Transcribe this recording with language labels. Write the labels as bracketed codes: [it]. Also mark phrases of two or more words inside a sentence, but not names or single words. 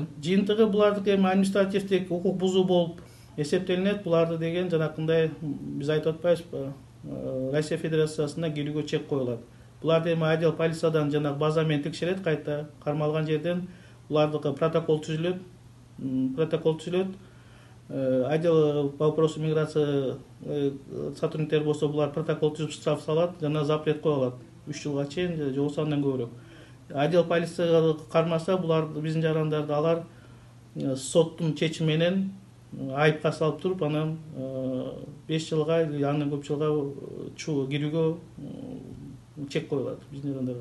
[ky] Жыйынтыгы булардыкы эми административдик укук бузуу болуп эсептелинет. Буларды деген жанакындай биз айтып атпайбызбы? Россия Федерациясына кирүүгө чек коюлат. Буларды эми отдел полициядан жана базамен текшерет, кайта кармалган жерден булардыкы протокол түзүлөт. [ru] Отдел по вопросу миграции [ky] сотрудниктер болсо булар протокол түзүп штраф салат жана запрет коюлат 3 жылга чейин же болбосо андан көбүрөөк. Отдел полицияга кармаса булар биздин жарандарды алар соттун чечими менен айыпка салып туруп, анан 5 жылга или андан көп жылга кирүүгө чек коюлат биздин жарандарга.